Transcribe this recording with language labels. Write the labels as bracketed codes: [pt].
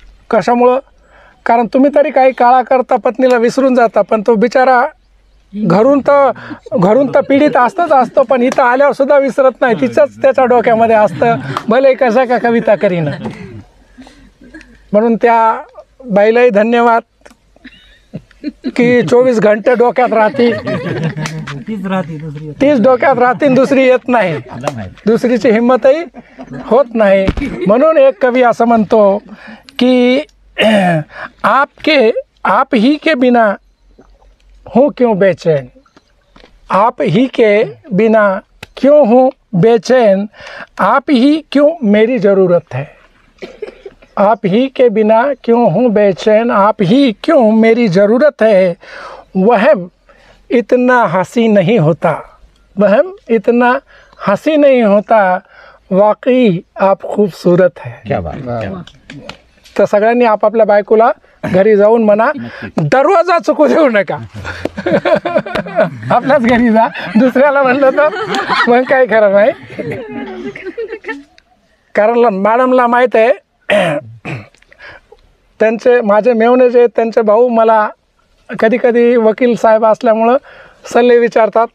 [mr] कशामुळं? कारण तुम्ही तरी काही काळाकरता पत्नीला विसरून जाता, पण तो बिचारा घरून तर पीडित असतं, पण इथं आल्यावर सुद्धा विसरत नाही, तिचंच त्याच्या डोक्यामध्ये असतं, भले कशा का कविता करीन. म्हणून त्या बाईलाही धन्यवाद की 24 घंटे डोक्यात राहते, तीच डोक्यात राहते, दुसरी येत नाही, दुसरीची हिंमतही होत नाही. म्हणून एक कवी असं म्हणतो की [hi] आप ही के बिना हूँ क्यों बेचैन, आप ही के बिना क्यों हूँ बेचैन, आप ही क्यों मेरी ज़रूरत है, आप ही के बिना क्यों हूँ बेचैन, आप ही क्यों मेरी ज़रूरत है, वहम इतना हंसी नहीं होता, वहम इतना हंसी नहीं होता, वाकई आप खूबसूरत है. क्या बात. [mr] तर सगळ्यांनी आपापल्या बायकोला घरी जाऊन म्हणा, दरवाजा चुकू देऊ नका. आपल्याच घरी जा, दुसऱ्याला म्हणलं तर मग काय खरं नाही. कारण मॅडमला माहीत आहे, त्यांचे माझे मेवणे जे आहेत त्यांचे भाऊ मला कधी कधी वकील साहेब असल्यामुळं सल्ले विचारतात.